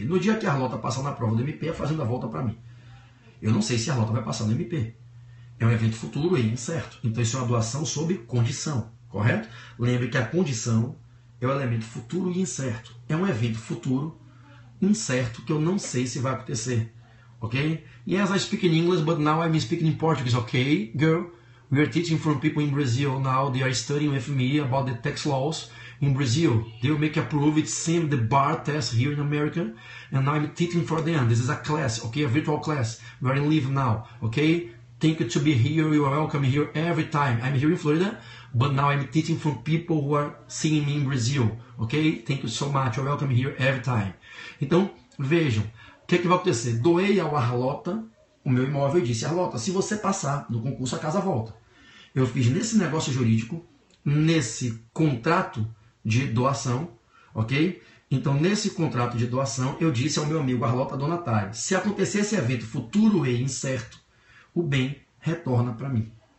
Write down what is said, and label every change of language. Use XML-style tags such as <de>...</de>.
<pt>No dia que a Arlota passar na prova do MP, a fazenda volta para mim. Eu não sei se a Arlota vai passar no MP. É um evento futuro e incerto. Então isso é uma doação sob condição, correto? Lembre que a condição é o elemento futuro e incerto. É um evento futuro incerto que eu não sei se vai acontecer. Ok?</pt> <en>Yes, I speak in English, but now I'm speaking in Portuguese. Okay, girl? We are teaching from people in Brazil now. They are studying with me about the tax laws in Brazil. They will make a proof. It's same the bar test here in America. And now I'm teaching for them. This is a class, okay? A virtual class. We are in live now, okay? Thank you to be here. You are welcome here every time. I'm here in Florida, but now I'm teaching from people who are seeing me in Brazil, okay? Thank you so much. You're welcome here every time.</en> <pt>Então, vejam. O que é que vai acontecer? Doei ao Arlota o meu imóvel e disse, Arlota, se você passar no concurso, a casa volta. Eu fiz nesse negócio jurídico, nesse contrato de doação, ok? Então, nesse contrato de doação, eu disse ao meu amigo Arlota donatário, se acontecer esse evento futuro e incerto, o bem retorna para mim.</pt>